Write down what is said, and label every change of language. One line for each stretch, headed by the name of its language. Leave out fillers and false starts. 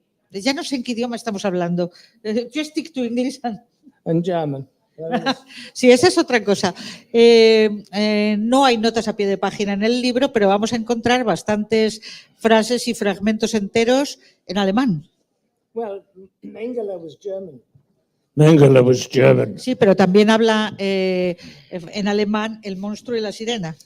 Spanish: Ya no sé en qué idioma estamos hablando. Yo
English: stick to English and German.
Spanish: Sí, esa es otra cosa. No hay notas a pie de página en el libro, pero vamos a encontrar bastantes frases y fragmentos enteros en alemán.
English: Well, Mengele was German. Mengele was German.
Spanish: Sí, pero también habla en alemán el monstruo y la sirena.